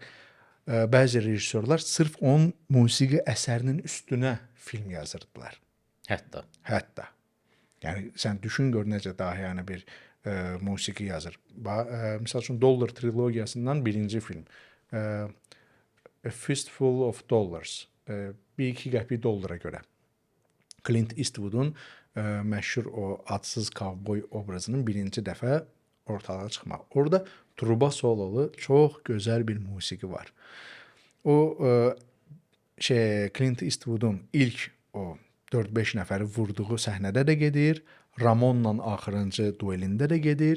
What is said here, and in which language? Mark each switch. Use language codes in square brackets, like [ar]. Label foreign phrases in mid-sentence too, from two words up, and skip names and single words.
[az] Bəzi rejissorlar sırf onun musiqi əsərinin üstünə film yazırdılar. Hətta. Yəni sən düşün gör necə dahiyanə bir musiqi yazır. Misal üçün Dollar trilogiyasından birinci film. A Fistful of Dollars. Bir iki qəpik dollara görə. Clint Eastwood'un məşhur o adsız kovboy obrazının birinci dəfə ortalığa çıxmaq. Orada truba sololu çox gözəl bir musiqi var. O Clint Eastwood'un ilk o 4-5 nəfəri vurduğu səhnədə də gedir, Ramonla axırıncı duelində də gedir.